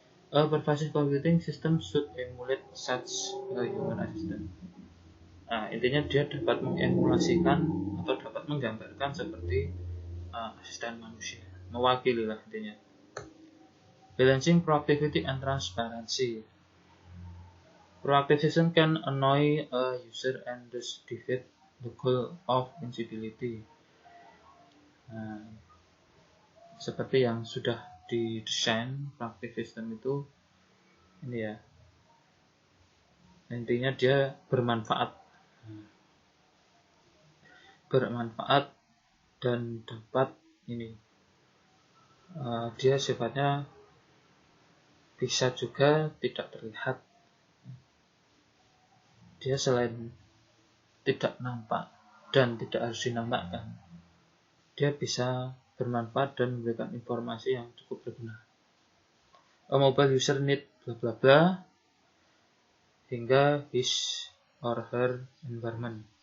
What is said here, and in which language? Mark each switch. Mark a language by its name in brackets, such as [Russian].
[English] A pervasive computing system should emulate such a human assistant. [Indonesian] Nah, intinya dia dapat mengemulasikan atau dapat menggambarkan seperti asisten manusia, mewakili lah intinya. [English] Balancing proactivity and transparency. Proactive system can annoy a user and thus defeat the goal of invisibility. [Indonesian] Nah, seperti yang sudah didesain proactive system itu ini ya, intinya dia bermanfaat dan dapat ini dia sifatnya bisa juga tidak terlihat. Dia selain tidak nampak dan tidak harus dinampakkan, dia bisa bermanfaat dan memberikan informasi yang cukup berguna. [English] A mobile user need bla bla bla hingga his or her environment.